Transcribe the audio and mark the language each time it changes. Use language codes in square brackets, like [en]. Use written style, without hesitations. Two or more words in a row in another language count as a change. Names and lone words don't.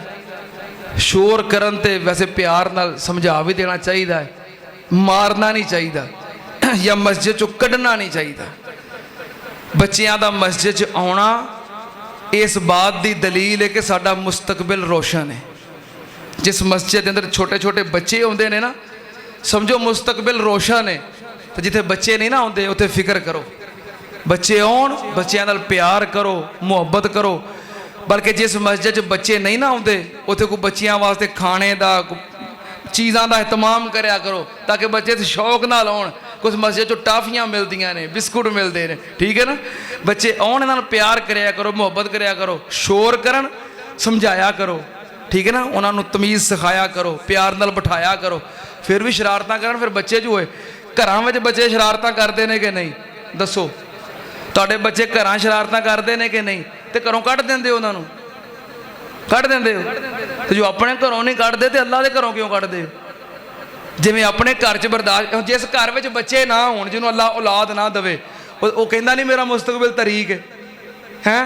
[pa] شور کرن تے ویسے پیار نال سمجھا بھی دینا چاہیے ہے، مارنا نہیں چاہیے یا مسجد چو کڈنا نہیں چاہیے. بچیاں دا مسجد آنا اس بات دی دلیل ہے کہ ساڈا مستقبل روشن ہے. جس مسجد کے اندر چھوٹے چھوٹے بچے ہوندے نے نا، سمجھو مستقبل روشن ہے. تو جتھے بچے نہیں نا ہوندے اتھے فکر کرو، بچے آن، بچیاں نال پیار کرو، محبت کرو. بلکہ جس مسجد بچے نہیں نا ہوندے اتھے کوئی بچیاں واسطے کھانے دا چیزاں دا اہتمام کریا کرو تاکہ بچے شوق نہ لاؤن. کچھ مسجد جو ٹافیاں ملدیاں نے، [ur] بسکٹ ملتے ہیں، [pa] ٹھیک ہے نا. بچے آن انہاں پیار کریا کرو، محبت کریا کرو. شور کرن سمجھایا کرو، ٹھیک ہے نا. انہاں نو تمیز سکھایا کرو، پیار نال بٹھایا کرو. پھر بھی شرارتاں کرن، پھر بچے جو ہوئے گھراں وچ بچے شرارتاں کردے نے کہ نہیں؟ دسو. ਤੁਹਾਡੇ ਬੱਚੇ ਘਰਾਂ ਸ਼ਰਾਰਤਾਂ ਕਰਦੇ ਨੇ ਕਿ ਨਹੀਂ, ਤੇ ਘਰੋਂ ਕੱਢ ਦਿੰਦੇ ਹੋ ਉਹਨਾਂ ਨੂੰ, ਕੱਢ ਦਿੰਦੇ ਹੋ। ਤੇ ਜੋ ਆਪਣੇ ਘਰੋਂ ਨਹੀਂ ਕੱਢਦੇ ਤੇ ਅੱਲਾਹ ਦੇ ਘਰੋਂ ਕਿਉਂ ਕੱਢਦੇ ਹੋ? ਜਿਵੇਂ ਆਪਣੇ ਘਰ 'ਚ ਬਰਦਾਸ਼ਤ, ਜਿਸ ਘਰ ਵਿੱਚ ਬੱਚੇ ਨਾ ਹੋਣ, ਜਿਹਨੂੰ ਅੱਲਾਹ ਔਲਾਦ ਨਾ ਦੇਵੇ, ਉਹ ਕਹਿੰਦਾ ਨਹੀਂ ਮੇਰਾ ਮੁਸਤਕਬਲ ਤਰੀਕ ਹੈ।